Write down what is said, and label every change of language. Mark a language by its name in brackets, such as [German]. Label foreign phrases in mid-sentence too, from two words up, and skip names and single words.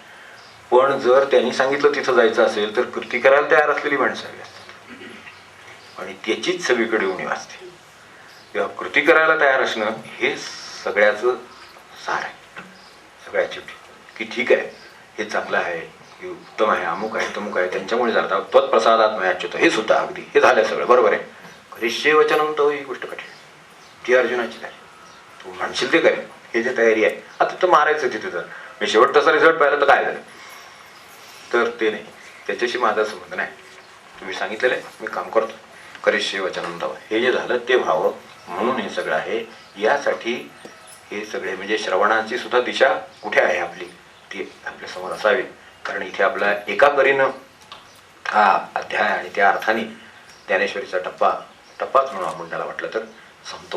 [Marathi] पण जर त्यांनी सांगितलं तिथं जायचं असेल तर कृती करायला तयार असलेली माणसं हवी असतात आणि त्याचीच सगळीकडे उणीव असते. तेव्हा कृती करायला तयार असणं हे सगळ्याचं सार आहे, सगळ्याची, की ठीक आहे हे चांगलं आहे, हे उत्तम आहे, अमुक आहे, तमुक आहे, त्यांच्यामुळे जातात. [Sanskrit] त्वत्प्रसादात मया अच्युत [Marathi] हे सुद्धा अगदी हे झालं सगळं बरोबर आहे. [Sanskrit] करिष्ये वचनं तव [Marathi] ही गोष्ट कठीण, ती अर्जुनाची झाली. तू म्हणशील ते करेल हे जे तयारी आहे. आता तर मारायचं तिथे, जर मी शेवट तसा रिझल्ट पाहिला तर काय झालं, तर ते नाही, त्याच्याशी माझा संबंध नाही. तुम्ही सांगितलेलं आहे मी काम करतो, [Sanskrit] करिष्ये वचनं तव [Marathi] हे जे झालं ते व्हावं म्हणून हे सगळं आहे. यासाठी हे सगळे म्हणजे श्रवणाची सुद्धा दिशा कुठे आहे आपली ती आपल्या समोर असावी. कारण इथे आपला एका परीनं हा अध्याय आणि त्या अर्थाने ज्ञानेश्वरीचा टप्पाच म्हणून आपण त्याला वाटलं तर संपतो.